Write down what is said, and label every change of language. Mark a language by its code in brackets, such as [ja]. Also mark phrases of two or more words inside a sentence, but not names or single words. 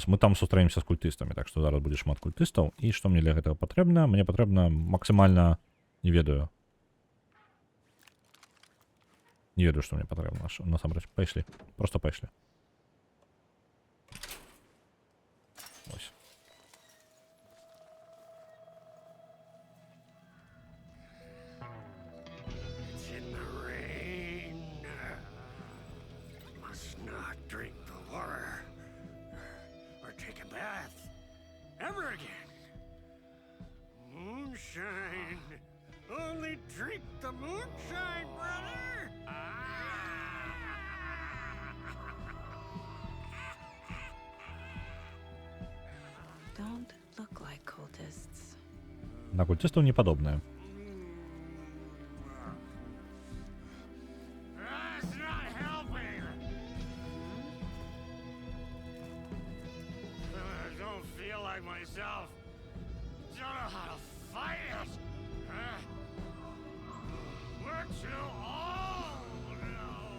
[be] Мы там сустраемся з культыстамі, так што зараз будзе шмат культыстаў. І што мне для гэтага патрэбна? Мне патрэбна максімальна... Не ведаю. Не ведаю, што мне патрэбна. Насамрэч, пайшлі. Просто пайшлі. Ось. [en] It's in the rain. Must not drink the water or take a bath ever again. Moonshine. Only drink the moonshine, brother. Don't look like cultists. [be] На культыстаў не падобнае. [en] That's not helping. I don't feel like myself. Don't know how to fight it. We're too old now.